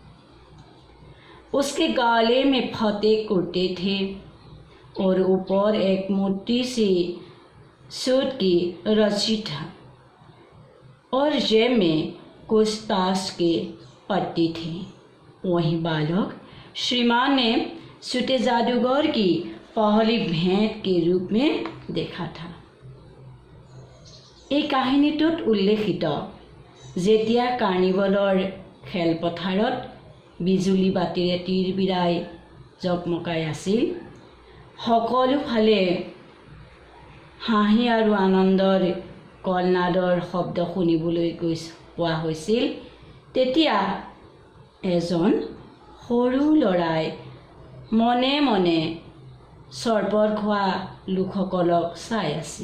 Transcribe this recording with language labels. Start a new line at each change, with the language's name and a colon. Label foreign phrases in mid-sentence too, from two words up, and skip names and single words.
Hindi: उसके गले में फतेह कुर्ते थे और ऊपर एक मोटी सी सूत की रस्सी था और जेब में कुछ ताश के पत्ती थे। वहीं बालक श्रीमान ने छोटे जादूगर की पहली भेंट के रूप में देखा था।
Assamese: এই কাহিনীটোত উল্লেখিত যেতিয়া কাৰ্নিভেলৰ খেলপথাৰত বিজুলী বাতিৰে তিৰবিৰাই জকমকাই আছিল, সকলো ফালে হাঁহি আৰু আনন্দৰ কলনাদৰ শব্দ শুনিবলৈ পোৱা হৈছিল, তেতিয়া এজন সৰু ল'ৰাই মনে মনে চৰবত খোৱা লোকসকলক চাই আছিল।